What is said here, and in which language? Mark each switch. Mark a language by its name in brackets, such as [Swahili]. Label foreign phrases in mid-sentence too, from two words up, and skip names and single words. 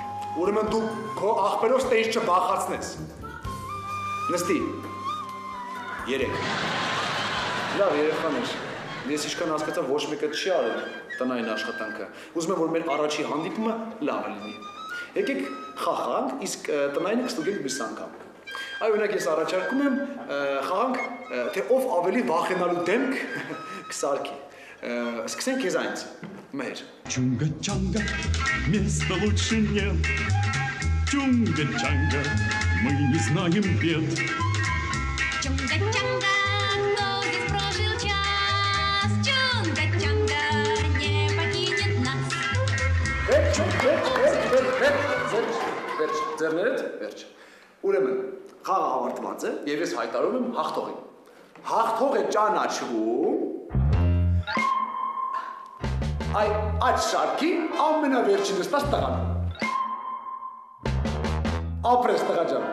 [Armenian] Ուրեմն դու քո աղբերով ստեից չբախացնես։ Նստի։ 3։ Լավ երեխաներ, ես ինչքան հասկացա ոչ մեկը չի արել տնային աշխատանքը։ Ուզում եմ որ մեր առաջի հանդիպումը լավը լինի։ Եկեք խաղանք, իսկ տնայինը կստուգենք մյուս անգամ։ Այ օրինակ ես առաջարկում եմ խաղանք, թե ով ավելի վախենալու դեմք կսարքի։ Սկսենք քեզանից։ Մհեր։ [Russian] Чунга-чанга, места лучше нет. Чунга-чанга, мы не знаем бед. Чунга-чанга, кто здесь прожил час? Чунга-чанга не покинет нас. [Armenian] Վերջ։ Ուրեմն խաղը ավարտված է եւ ես հայտարարում եմ հաղթողին։ Հաղթող է ճանաչվում այդ շարքի ամենավերջին նստած տղան։ Ապրես տղա ջան։